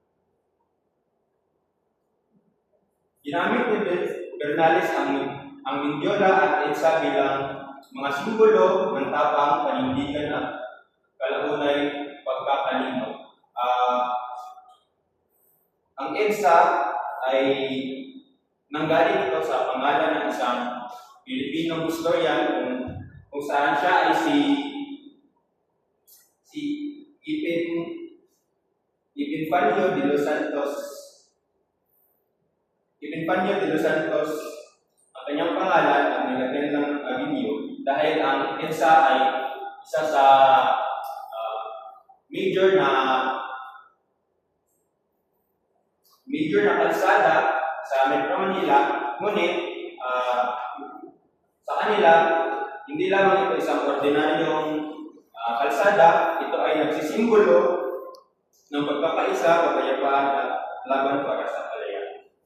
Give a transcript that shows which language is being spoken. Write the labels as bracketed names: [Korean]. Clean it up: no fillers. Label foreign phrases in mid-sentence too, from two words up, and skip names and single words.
[Filipino] Ginamit ni Bernales ang Mendiola at EDSA bilang mga simbolo ng tapang, panindigan at kalaunay pagkakalinaw. Ang EDSA ay nanggaling ito sa pangalan ng isang Pilipinong historian kung saan siya ay si Epifanio de los Santos. Epifanio de los Santos ang kanyang pangalan at nilagyan ng Avenue dahil ang EDSA ay isa sa major na kalsada sa Metro Manila, ngunit sa kanila, hindi lamang ito isang ordinaryong kalsada, ito ay nagsisimbolo ng pagkakaisa, kapayapaan at laban para sa kalayaan.